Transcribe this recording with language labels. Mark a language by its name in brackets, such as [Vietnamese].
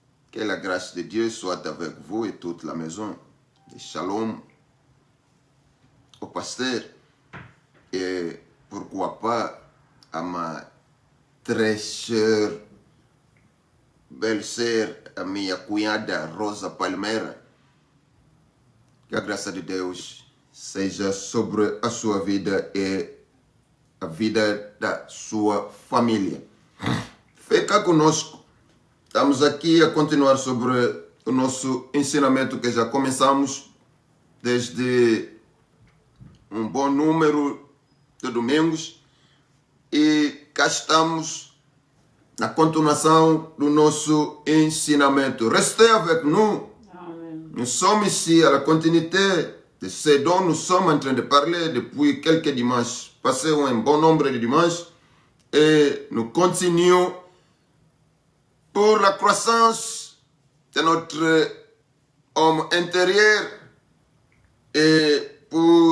[French] Que la grâce de Dieu soit avec vous et toute la maison. Et shalom au pasteur. Et pourquoi pas à ma très chère belle-sœur, [Portuguese] a minha cunhada Rosa Palmeira. Que a graça de Deus seja sobre a sua vida e a vida da sua família. Fica conosco. Estamos aqui a continuar sobre o nosso ensinamento que já começamos desde um bom número de domingos. E cá estamos na continuação do nosso ensinamento. [French] Restez avec nous. Amen. Nous sommes ici à la continuité de ce dont nous sommes en train de parler depuis quelques dimanches. Passé un bon nombre de dimanches et nous continuons pour la croissance de notre homme intérieur et pour